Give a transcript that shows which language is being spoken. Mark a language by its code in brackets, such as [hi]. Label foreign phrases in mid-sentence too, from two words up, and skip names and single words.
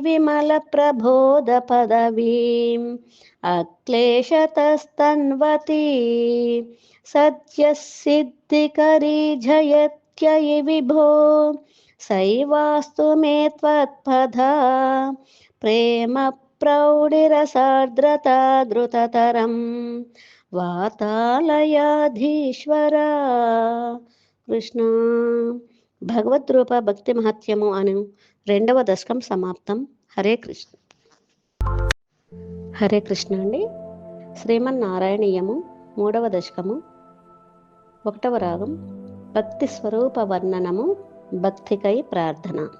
[sa] विमलप्रबोधपदवीम् अक्लेशतस्तन्वती सद्यः सिद्धिकरी जयत्ययि विभो सैवास्तु मे त्वत्पदा प्रेम प्रौढिरसार्द्रता द्रुततरं వాతాలయాధీశ్వర కృష్ణ. [te] భగవద్రూప భక్తి మహత్యము అను 2వ దశకం సమాప్తం. హరే కృష్ణ. హరే కృష్ణ అండి. శ్రీమన్నారాయణీయము 3వ దశకము 1వ రాగం భక్తి స్వరూప వర్ణనము భక్తికై ప్రార్థన.